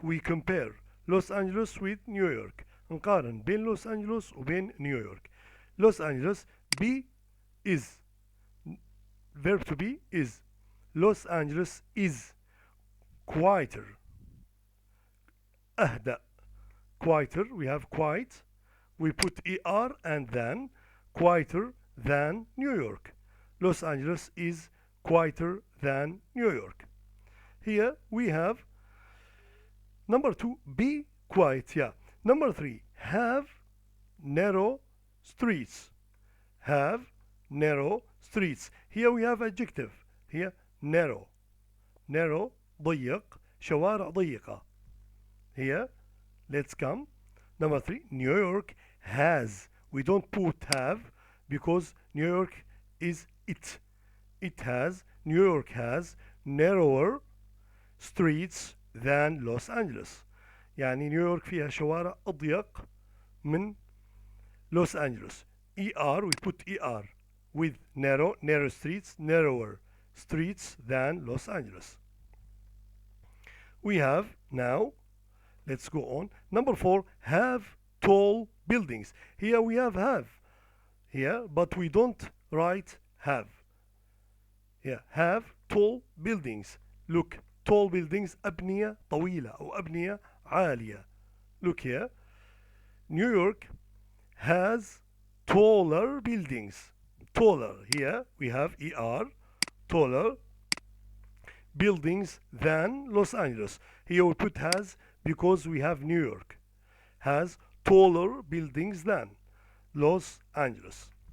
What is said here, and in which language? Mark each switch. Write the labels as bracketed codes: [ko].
[en] We compare Los Angeles with New York. [ar] نقارن بين لوس أنجلوس وبين نيويورك. [en] Los Angeles be is, verb to be is. Los Angeles is quieter. [ar] أهدأ. [en] Quieter, we have quiet. We put ER and then quieter than New York. Los Angeles is quieter than New York. Here we have number 2, be quiet. Yeah. Number 3, have narrow streets. Have narrow streets. Here we have adjective. Here narrow. Narrow [ar] ضيق. شوارع ضيقة. [en] Here let's come. Number 3, New York has. We don't put have because New York is it. It has. New York has narrower streets than Los Angeles. [ar] يعني نيويورك فيها شوارع أضيق من لوس أنجلوس. [en] ER, we put ER with narrow streets, narrower streets than Los Angeles. We have now, let's go on. Number 4, have tall buildings. Here we have here, but we don't write have. Here, have tall buildings. Look, tall buildings [ar] أبنية طويلة أو أبنية عالية. [en] Look here. New York has taller buildings. Taller. Here we have ER. Taller buildings than Los Angeles. Here we put has because we have New York. Has taller buildings than Los Angeles.